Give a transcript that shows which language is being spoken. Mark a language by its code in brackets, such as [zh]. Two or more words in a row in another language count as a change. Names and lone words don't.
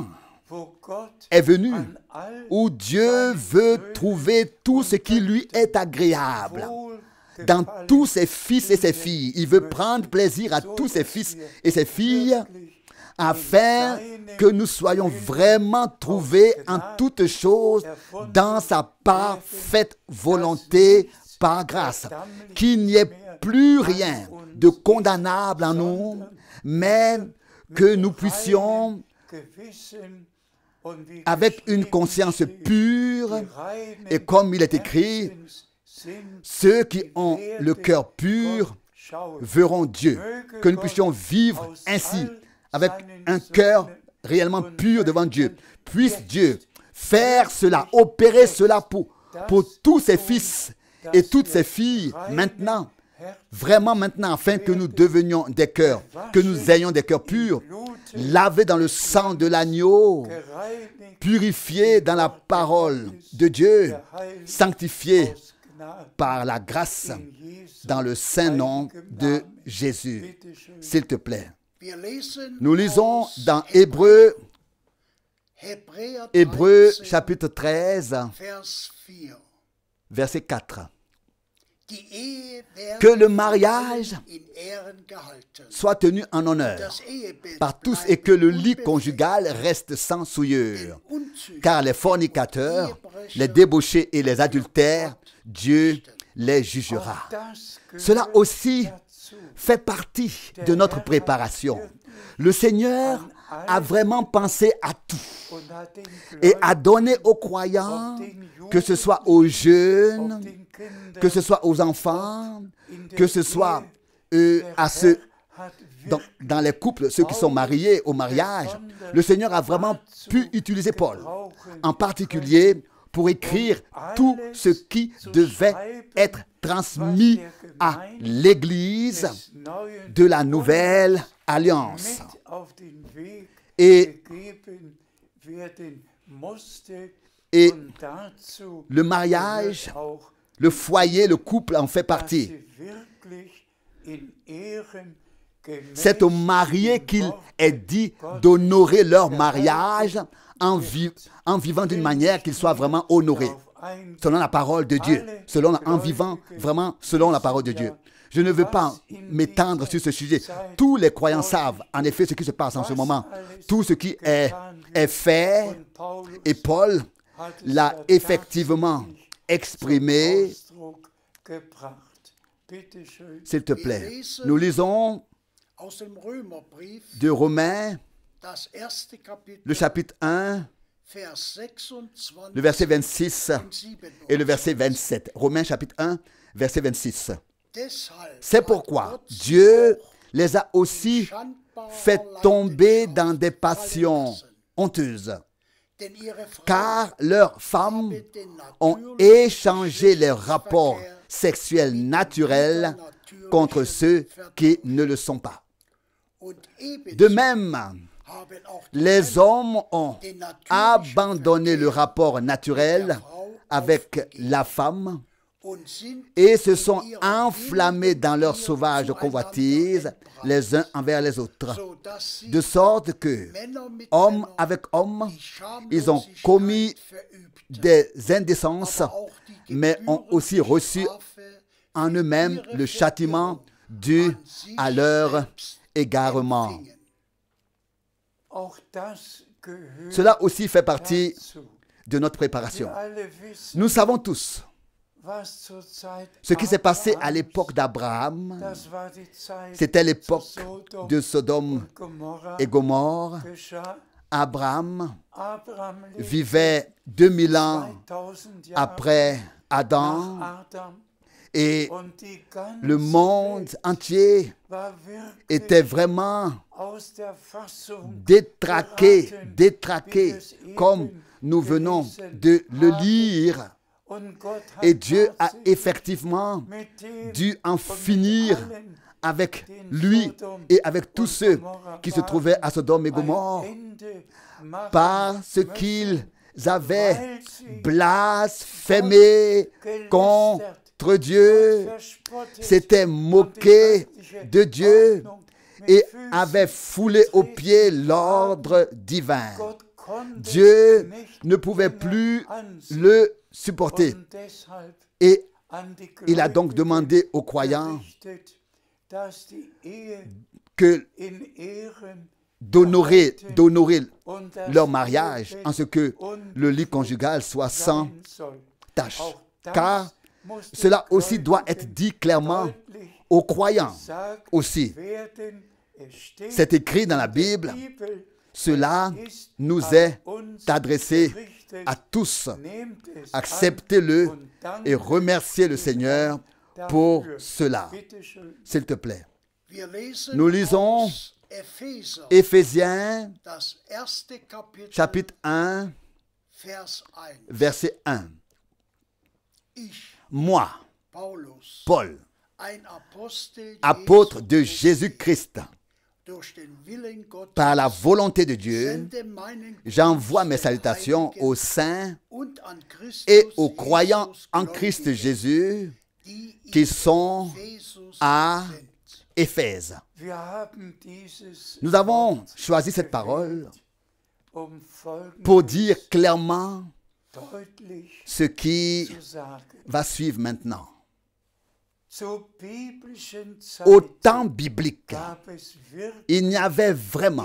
[de] wo Gott [fr] est venu [de] an all [fr] où Dieu veut trouver tout ce qui lui est agréable. Dans tous ses fils et ses filles, il veut prendre plaisir à tous ses fils et ses filles afin que nous soyons vraiment trouvés en toutes choses dans sa parfaite volonté par grâce. Qu'il n'y ait plus rien de condamnable en nous, mais que nous puissions, [de] Gewissen und wie [fr] avec une conscience pure, et comme il est écrit, [de] sind [fr] ceux qui ont le cœur pur [de] schauen. [fr] verront Dieu. Que nous puissions vivre ainsi, avec un cœur réellement pur devant Dieu. Puisse Dieu faire cela, opérer cela pour tous ses fils et toutes ses filles maintenant, vraiment maintenant, afin que nous devenions des cœurs, que nous ayons des cœurs purs, lavés dans le sang de l'agneau, [de] Gereinigt [fr] purifiés dans la parole de Dieu, sanctifiés [de] aus Gnade [fr] par la grâce [de] in Jesu [fr] dans le saint nom de [de] Namen. [fr] Jésus. [de] Bitte schön. [fr] S'il te plaît. [de] Wir lesen [fr] Nous lisons [de] aus [fr] dans Hébreux [de] Hebräer 13, [fr] chapitre 13, [de] Vers 4. [fr] verset 4. [de] Die Ehe werde [fr] que le mariage [de] in Ehren gehalten. [fr] soit tenu en honneur [de] Das Ehebett [fr] par tous et [de] bleibe [fr] que le lit [de] unbefleckt, [fr] conjugal reste sans souillure. [de] den Unzüchtigen [fr] Car les fornicateurs, les débauchés et les adultères, Dieu les jugera. [de] Das gehört [fr] Cela aussi [de] dazu. [fr] fait partie de notre préparation. Le Seigneur a vraiment pensé à tout [de] Und hat den [fr] et [de] Gläubigen, [fr] a donné aux croyants, que ce soit aux jeunes, [de] den Kindern, [fr] que ce soit aux enfants, [de] in der [fr] que ce soit [de] Ehe, [fr] à [de] der [fr] ceux [de] Herr hat [fr] dans les couples, ceux qui sont mariés au mariage. Le Seigneur a vraiment pu utiliser Paul, en particulier pour écrire tout ce qui devait être transmis à l'Église [de] des neuen [fr] de la nouvelle alliance. [de] mit auf den Weg [fr] Et, [de] gegeben werden musste. [fr] et [de] Und dazu [fr] le mariage, [de] gehört auch, [fr] le foyer, le couple en fait [de] dass [fr] partie. [de] sie wirklich in Ehren gemäß [fr] C'est aux mariés [de] dem [fr] qu'il [de] Wort [fr] est dit d'honorer leur mariage en vivant d'une manière qu'il soit vraiment honoré, [de] darauf eingehen. [fr] selon la parole de Dieu, en vivant vraiment selon la parole de Dieu. Je ne veux pas m'étendre sur ce sujet. Tous les croyants savent en effet ce qui se passe en ce moment. Tout ce qui est fait, [de] Und Paulus [fr] et Paul [de] hat es [fr] l'a [de] ja [fr] effectivement [de] tatsächlich [fr] exprimé. [de] zum Ausdruck gebracht. Bitte schön. [fr] S'il te plaît, nous lisons [de] Aus dem Römerbrief, [fr] de Romains, [de] das erste Kapitel, [fr] le chapitre 1, [de] Vers 26 [fr] le verset 26 [de] und 27. [fr] et le verset 27. Romains chapitre 1, verset 26. [de] Deshalb [fr] C'est [de] hat [fr] pourquoi [de] Gott sie [fr] Dieu [de] auch [fr] les a aussi [de] schandbarer [fr] fait tomber dans [de] Leidenschaft [fr] des passions [de] fallen lassen. [fr] honteuses, [de] Denn ihre Frauen [fr] car leurs femmes [de] haben den [fr] ont [de] natürlichen [fr] échangé les rapports [de] Geschlechtsverkehr [fr] sexuels naturels contre ceux qui ne le sont pas. [de] und ebenso [fr] De même, [de] haben auch die [fr] les [de] Männer [fr] hommes ont [de] den natürlichen [fr] abandonné le [de] Verkehr [fr] rapport naturel avec la femme [de] und sind [fr] et se [de] in [fr] sont [de] ihrer [fr] enflammés dans leur [de] Liebe [fr] sauvage [de] zueinander [fr] convoitise [de] entbrannt, [fr] les uns envers les autres, [de] sodass sie [fr] de sorte que, [de] Männer mit [fr] homme [de] Männern [fr] avec homme, [de] die [fr] ils ont [de] Schamlosigkeit [fr] commis [de] verübten, [fr] des indécences, [de] aber auch die [fr] mais ont aussi reçu [de] Strafe [fr] en [de] für [fr] eux-mêmes [de] ihre [fr] le châtiment dû [de] an sich [fr] à leur [de] selbst [fr] égarement. [de] empfingen. Auch das gehört [fr] Cela aussi fait partie [de] dazu. [fr] de notre préparation. [de] Wir alle wissen, [fr] Nous savons tous [de] was zur Zeit [fr] ce qui s'est passé à [de] Abrahams, [fr] l'époque d'Abraham. [de] das war die Zeit [fr] C'était l'époque [de] zu Sodom [fr] de Sodome [de] und Gomorra [fr] et Gomorre. [de] geschah. Abraham Abraham lebte [fr] vivait 2000 ans [de] 2000 Jahre [fr] après Adam [de] nach Adam [fr] et [de] und die ganze [fr] le monde [de] Welt [fr] entier [de] war wirklich [fr] était vraiment [de] aus der Fassung [fr] détraqué, [de] geraten, [fr] détraqué, [de] wie wir es eben [fr] comme nous venons [de] gelesen [fr] de le [de] haben. [fr] lire. [de] Und Gott hat [fr] Et Dieu a [de] tatsächlich [fr] effectivement [de] mit dem [fr] dû en [de] und mit [fr] finir [de] allen, [fr] avec [de] die in [fr] lui [de] Sodom [fr] et avec tous [de] und [fr] ceux [de] Gomorra [fr] qui se [de] waren, [fr] trouvaient à Sodome et [de] ein [fr] Gomorre [de] Ende machen [fr] parce [de] müssen, [fr] qu'ils avaient [de] weil sie [fr] blasphémé contre Dieu, [de] verspottet [fr] s'étaient [de] und die [fr] moqués [de] göttliche [fr] de Dieu [de] Ordnung mit [fr] et [de] Füßen [fr] avaient foulé aux [de] getreten [fr] pieds [de] haben. [fr] l'ordre divin. [de] Gott konnte [fr] Dieu [de] nicht [fr] ne pouvait [de] länger [fr] plus [de] ansehen. [fr] le supporter. [de] Und deshalb [fr] Et [de] an die [fr] il a donc [de] Gläubigen [fr] demandé aux croyants [de] gerichtet, dass die Ehe [fr] que [de] in Ehren [fr] d'honorer [de] und das [fr] leur mariage [de] Ehebett [fr] en ce que le lit conjugal soit sans [de] sein soll. [fr] tache. [de] Auch das [fr] Car [de] muss den [fr] cela aussi doit être [de] Gläubigen [fr] dit clairement [de] deutlich [fr] aux croyants [de] gesagt [fr] aussi. [de] werden. Es steht [fr] C'est écrit dans la [de] in der [fr] Bible. [de] Bibel, [fr] Cela [de] es ist [fr] nous [de] an [fr] est [de] uns [fr] adressé [de] gerichtet. [fr] à tous. [de] Nehmt es [fr] Acceptez-le [de] an und dankt [fr] et remerciez le Seigneur pour [de] dafür. [fr] cela. [de] Bitte schön. [fr] S'il te plaît. [de] Wir lesen [fr] Nous lisons [de] aus Epheser, [fr] Éphésiens [de] das erste Kapitel, [fr] chapitre 1, [de] Vers 1. [fr] verset 1. [de] Ich, [fr] Moi, [de] Paulus, [fr] Paul, [de] ein Apostel [fr] apôtre de [de] Jesu [fr] Jésus-Christ, [de] durch den Willen Gottes, [fr] par la volonté de Dieu, [de] sende meinen [fr] j'envoie mes [de] Gruß den [fr] salutations [de] Heiligen [fr] aux saints [de] und an Christus [fr] et aux croyants [de] Jesus [fr] en Christ [de] Gläubigen, [fr] Jésus [de] die in [fr] qui sont [de] Ephesus [fr] à [de] sind. [fr] Éphèse. [de] Wir haben dieses [fr] Nous avons [de] Wort [fr] choisi cette parole [de] um Folgendes [fr] pour dire clairement [de] deutlich [fr] ce qui [de] zu sagen. [fr] va suivre maintenant. [de] Zur biblischen [fr] Au [de] Zeit [fr] temps biblique, [de] gab es wirklich [fr] il n'y avait vraiment